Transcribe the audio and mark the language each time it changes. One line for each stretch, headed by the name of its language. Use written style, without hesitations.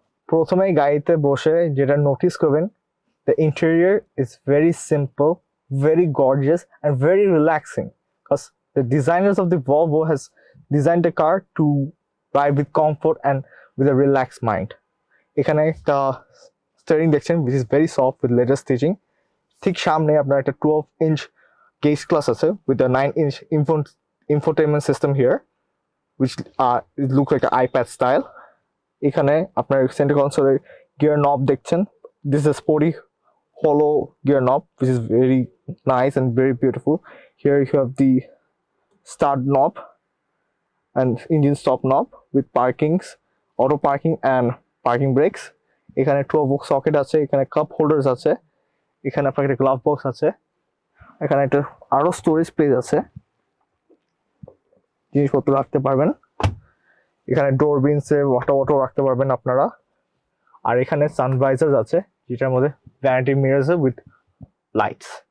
Bangla: প্রথমে গাড়িতে বসে যেটা নোটিস করবেন,
English: the interior is very simple, very gorgeous and very relaxing, because the designers of the Volvo has designed the car to ride with comfort and with a relaxed mind.
Bangla: এখানে একটা steering দেখছেন
English: which is very soft with leather stitching.
Bangla: ঠিক সামনে আপনার একটা
English: 12-inch gauge class আছে with a 9-inch infotainment system here, which it looks like an iPad style.
Bangla: এখানে আপনার সেন্টার কনসোলের গিয়ার নব দেখছেন।
English: This is a sporty hollow gear knob which is very nice and very beautiful. Here you have the start knob, and engine stop knob with parkings, auto parking and parking brakes.
Bangla: এখানে 12 socket আছে, এখানে cup holders আছে, এখানে আপনার একটা glove box আছে, এখানে একটা আরো স্টোরেজ স্পেস আছে, জিনিসপত্র রাখতে পারবেন। এখানে ডোর বিনসে ওয়াটার রাখতে পারবেন আপনারা। আর এখানে সানভাইজার আছে যেটার মধ্যে
English: Vanity mirrors with lights.